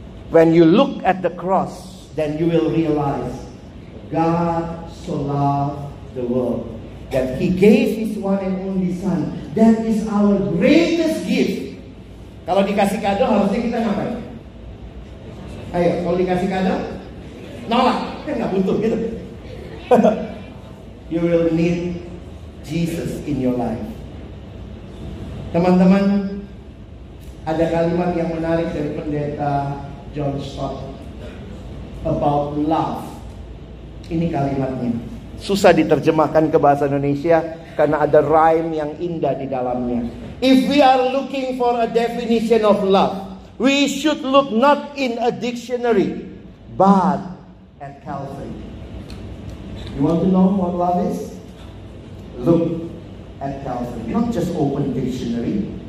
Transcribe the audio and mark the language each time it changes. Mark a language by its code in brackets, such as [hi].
[en] When you look at the cross, then you will realize God so loved the world that He gave His one and only Son. That is our greatest gift. [id] Kalau dikasih kado harusnya kita ngapain? Ayo, kalau dikasih kado, nolak, kan nggak butuh gitu. [en] You will need Jesus in your life. [id] Teman-teman, ada kalimat yang menarik dari pendeta John Stott [en] about love. [id] Ini kalimatnya. Susah diterjemahkan ke bahasa Indonesia karena ada rhyme yang indah di dalamnya. [en] If we are looking for a definition of love, we should look not in a dictionary, but at Calvary. You want to know what love is? Look at Calvary. Not just open dictionary.